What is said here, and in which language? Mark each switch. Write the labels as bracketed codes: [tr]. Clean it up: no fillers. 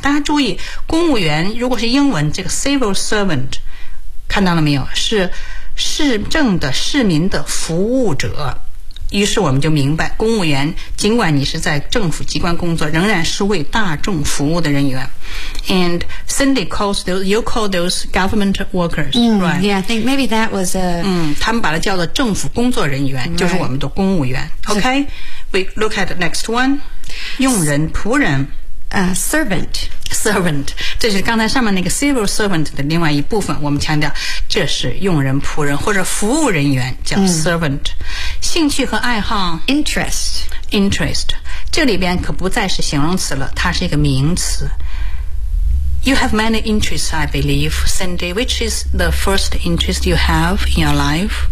[zh] 大家注意，公务员如果是英文，这个 civil servant, 看到了没有？是市政的市民的服务者。于是我们就明白，公务员尽管你是在政府机关工作，仍然是为大众服务的人员。 [en] And Cindy calls those, you call those government workers,、 mm, right? Yeah, I think maybe that was a... [zh] 他们把它叫做政府工作人员、 [en] right. [zh] 就是我们的公务员。 [en] OK, we look at the next one. [zh] 佣人仆人、 [en] servant [zh] servant 这是刚才上面那个 civil servant 的另外一部分，我们强调这是佣人仆人或者服务人员叫 servant、嗯、兴趣和爱好 [en] interest [zh] 这里边可不再是形容词了，它是一个名词。 [en] You have many interests I believe, Cindy, which is the first interest you have in your life?、